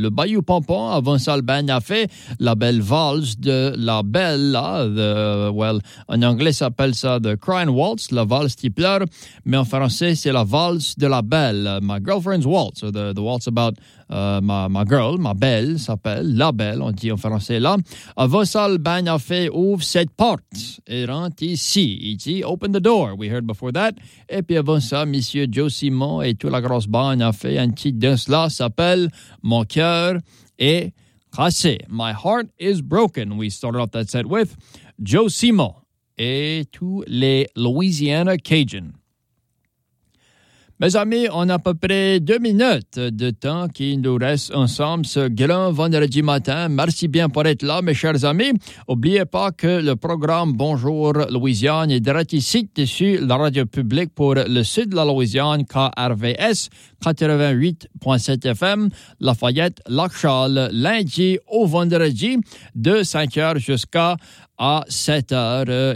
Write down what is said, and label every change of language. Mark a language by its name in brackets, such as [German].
[French] Le Bayou Pompon, avant ça, le band a fait la belle valse de la belle, en anglais, ça s'appelle ça The Crying Waltz, la valse qui pleure, mais en français, c'est la valse de la belle, My Girlfriend's Waltz, [English] or the waltz about [French] ma girl, ma belle, s'appelle la belle, on dit en français là. Avant ça, le band a fait ouvre cette porte et rentre ici. Il dit, [English] open the door, we heard before that. [French] Et puis avant ça, Monsieur Joe Simon et toute la grosse bande a fait un petit danse là, s'appelle Mon cœur est cassé. [English] My heart is broken, we started off that set with Joe Simon [French] et tous les [English] Louisiana Cajuns. [French] Mes amis, on a à peu près 2 minutes de temps qui nous reste ensemble ce grand vendredi matin. Merci bien pour être là, mes chers amis. N'oubliez pas que le programme Bonjour Louisiane est direct ici dessus la radio publique pour le sud de la Louisiane, KRVS 88.7 FM, Lafayette, Lac-Charles, lundi au vendredi, de 5h jusqu'à 7h.